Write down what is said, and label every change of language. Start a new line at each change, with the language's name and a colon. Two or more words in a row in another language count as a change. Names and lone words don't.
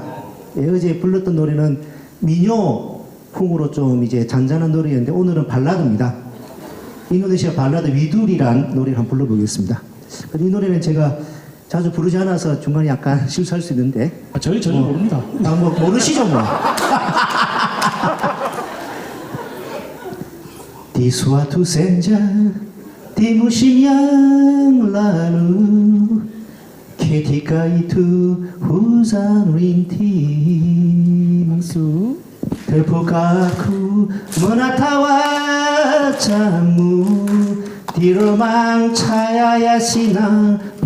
Korean: 예, 어제 불렀던 노래는 민요풍으로 좀 이제 잔잔한 노래였는데 오늘은 발라드입니다. 인도네시아 발라드 위두리란 노래를 한번 불러보겠습니다. 이 노래는 제가 자주 부르지 않아서 중간에 약간 실수할 수 있는데 저희 전혀 모릅니다. 모르시죠 뭐.
Indonesian: Di suatu senja di musim yang lalu ketika itu hujan rintik
Korean: 박수.
Indonesian: terbuka aku menatap wajahmu di remang cahaya sinar